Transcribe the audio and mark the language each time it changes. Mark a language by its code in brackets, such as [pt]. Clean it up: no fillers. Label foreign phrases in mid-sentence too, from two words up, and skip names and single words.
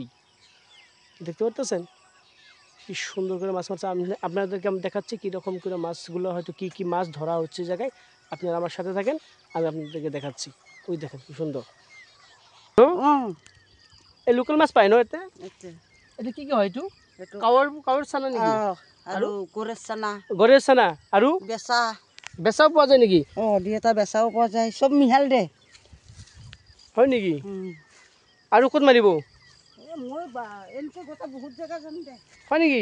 [bn] দেখতে পারতেছেন কি সুন্দর করে মাছ মারছে। আপনাদেরকে আমি দেখাচ্ছি কীরকম করে মাছগুলো, হয়তো কি কি মাছ ধরা হচ্ছে জায়গায়। আপনারা আমার সাথে থাকেন, আমি আপনাদেরকে দেখাচ্ছি। ওই দেখেন কি সুন্দর। এই লোকাল মাছ পায় না এতে? [as] এটা কি কি হয়? একটু কাৱৰ চানা নেকি? আৰু গৰেৰ চানা, গৰেৰ চানা আৰু বেচা বেচাও পোৱা যায় নেকি? দুই এটা বেচাও পোৱা যায়, চব মিহাল দে। হয় নেকি? আৰু ক'ত মাৰিব? মই এনেকৈ গোটেই বহুত জেগা যাম দে। হয় নেকি?